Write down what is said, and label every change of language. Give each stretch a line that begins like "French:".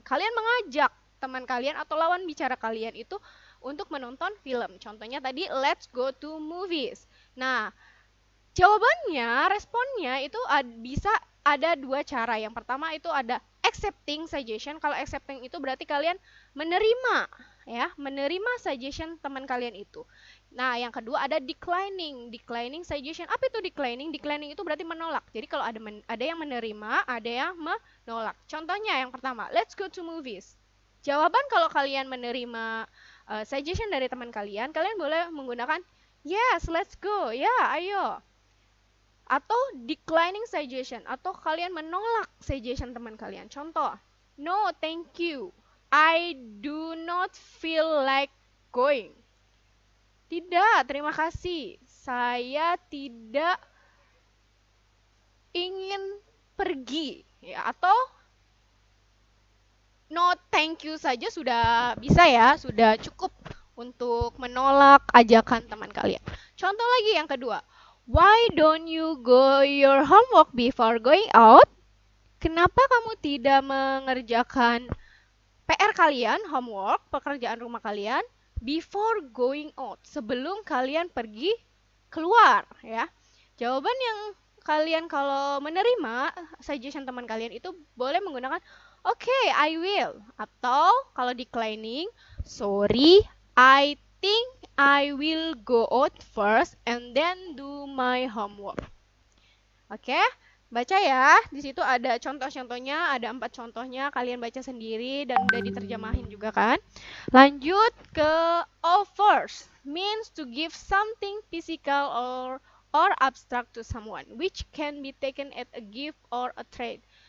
Indonesian: Kalian mengajak teman kalian atau lawan bicara kalian itu untuk menonton film. Contohnya tadi
English: let's go to movies.
Indonesian: Nah, jawabannya, responnya itu bisa ada 2 cara. Yang pertama itu ada accepting suggestion. Kalau accepting itu berarti kalian menerima ya, menerima suggestion teman kalian itu. Nah, yang kedua ada declining. Declining suggestion. Apa itu declining? Declining itu berarti menolak. Jadi kalau ada yang menerima, ada yang menolak. Contohnya yang pertama,
English: let's go to movies.
Indonesian: Jawaban kalau kalian menerima suggestion dari teman kalian boleh menggunakan
English: yes, let's go.
Indonesian: Ya, ayo. Atau declining suggestion, atau kalian menolak suggestion teman kalian. Contoh,
English: no, thank you. I do not feel like going.
Indonesian: Tidak, terima kasih. Saya tidak ingin pergi. Ya, atau
English: no, thank you
Indonesian: saja sudah bisa ya, sudah cukup untuk menolak ajakan teman kalian. Contoh lagi yang kedua.
English: Why don't you go your homework before going out?
Indonesian: Kenapa kamu tidak mengerjakan PR kalian, homework, pekerjaan rumah kalian,
English: before going out,
Indonesian: sebelum kalian pergi keluar ya. Jawaban yang kalian kalau menerima suggestion teman kalian itu boleh menggunakan
English: okay, I will.
Indonesian: Atau kalau declining,
English: sorry, I think I will go out first and then do my homework.
Indonesian: Oke, baca ya. Di situ ada contoh-contohnya, ada 4 contohnya. Kalian baca sendiri dan udah diterjemahin juga kan. Lanjut ke offers.
English: Means to give something physical or abstract to someone, which can be taken as a gift or a trade.